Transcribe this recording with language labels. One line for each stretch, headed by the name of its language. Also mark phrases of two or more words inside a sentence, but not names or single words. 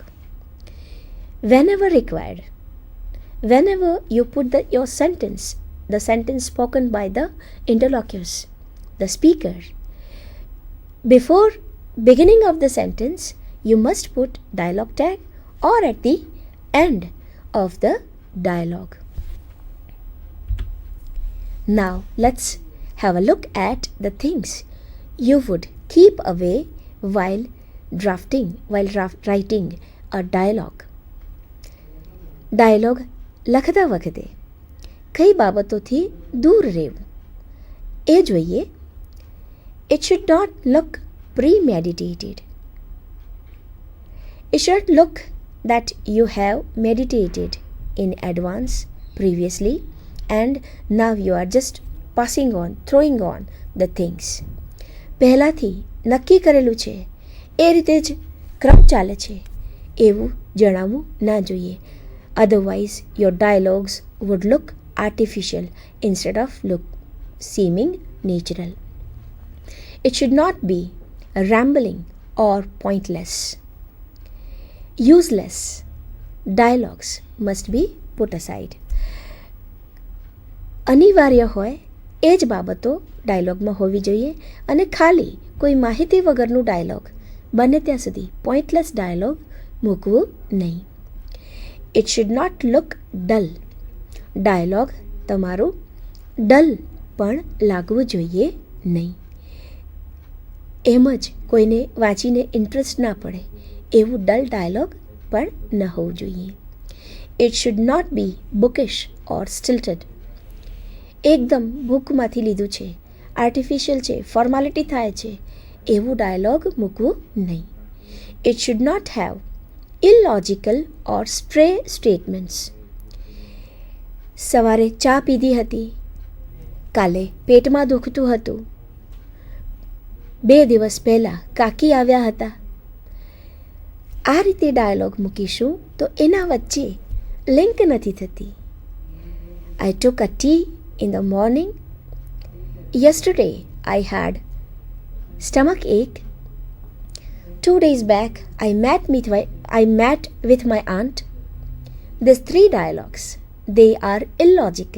English: Whenever required, whenever you put your sentence, the sentence spoken by the interlocutors, the speaker, before beginning of the sentence, you must put dialogue tag or at the end of the dialogue. Now let's have a look at the things you would keep away while writing a dialogue.
Gujarati: ડાયલોગ લખતા વખતે કઈ બાબતોથી દૂર રહેવું એ જોઈએ.
English: It should not look premeditated. It should look that you have meditated in advance previously and now you are just passing on, throwing on the things.
Gujarati: પહેલાંથી નક્કી કરેલું છે એ રીતે જ ક્રમ ચાલે છે એવું જણાવવું ના જોઈએ.
English: Otherwise your dialogues would look artificial instead of seeming natural. It should not be rambling or pointless. Useless dialogues must be put aside.
Gujarati: અનિવાર્ય હોય એ જ બાબતો ડાયલોગમાં હોવી જોઈએ અને ખાલી કોઈ માહિતી વગરનું ડાયલોગ બને ત્યાં સુધી પોઈન્ટલેસ ડાયલોગ મૂકવું નહીં.
English: It should not look dull.
Gujarati: ડાયલોગ તમારું ડલ પણ લાગવું જોઈએ નહીં. એમ જ કોઈને વાંચીને ઇન્ટરેસ્ટ ના પડે એવું ડલ ડાયલોગ પણ ન હોવું જોઈએ.
English: It should not be bookish or stilted.
Gujarati: એકદમ બુકમાંથી લીધું છે, આર્ટિફિશિયલ છે, ફોર્માલિટી થાય છે એવું ડાયલોગ મૂકવું નહીં.
English: It should not have illogical or stray statements.
Gujarati: સવારે ચા પીધી હતી, કાલે પેટમાં દુખતું હતું, 2 દિવસ પહેલાં કાકી આવ્યા હતા. આ રીતે ડાયલોગ મૂકીશું તો એના વચ્ચે લિંક નથી થતી.
English: I took a tea in the morning. Yesterday I had stomach ache. 2 days back I met with my aunt. These 3 dialogues, they are illogical.